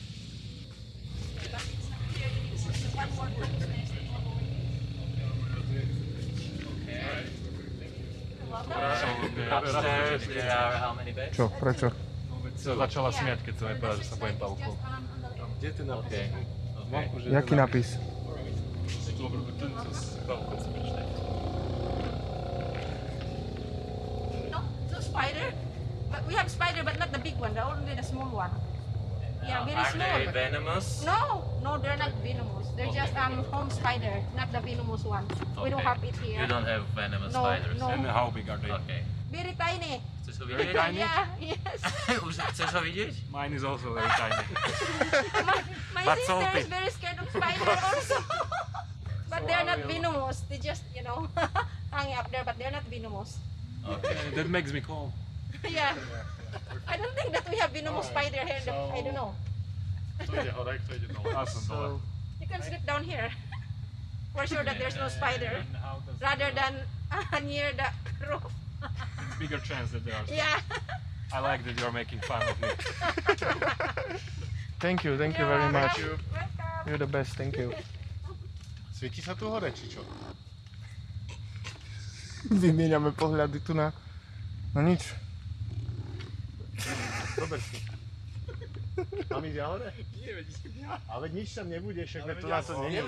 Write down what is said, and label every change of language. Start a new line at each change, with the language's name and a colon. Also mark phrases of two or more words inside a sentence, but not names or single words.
Slovak: Čo? Prečo? Sa začala smiať, keď som jej povedal, že sa bojím pavúkov. Kde je ten nápis? Jaký nápis?
English: No spider, but we have spider, but not the big one, only the small one. Yeah, very small. Are they venomous? No, they're not venomous. They're just home spider, not the venomous one. We don't have it here. You don't have venomous spiders? No. And how big are they? Okay. Very tiny.
Slovak: Chceš ho
English: Very
Slovak: vidieť?
English: tiny? Yeah, yes.
Slovak: Už chceš ho vidieť?
English: Mine is also very tiny. My But sister salty. is very scared of spider also. But they're not venomous. They just, hang up there, but they're not venomous. Okay. That makes me calm. Yeah. I don't think that we have venomous spider here. I don't know.
Slovak: To ide hore, to ide dole. Ja som dole.
English: You can sleep down here. For sure that there's no spider. Rather than near the roof. Bigger chance that there are. Yeah. I like that you're making fun of me. Thank you very much. You're the best, thank you.
Slovak: Svieti sa tu hore, či čo? Vymieňame pohľady tu na... No nič. Dobre si. Mám ísť ja hore? Nie, veď idem ja. Ale nič tam nebude, však Ale to veď na to nie